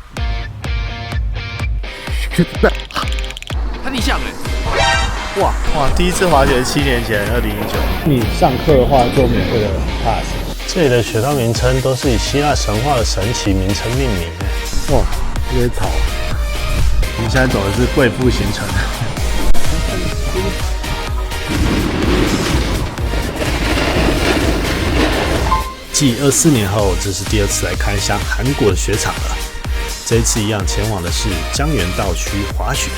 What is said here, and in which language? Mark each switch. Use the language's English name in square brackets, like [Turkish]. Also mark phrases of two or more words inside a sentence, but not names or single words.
[Chinese] 他逆向哎！哇，第一次滑雪7年前，2019。你上課的话就免费的 pass。这里的雪道名称都是以希臘神話的神奇名稱命名。哇，有點吵。我們現在走的是貴婦行程。繼24年後，這是第2次來開箱韓國的雪場了。這一次一樣前往的是江原道區滑雪。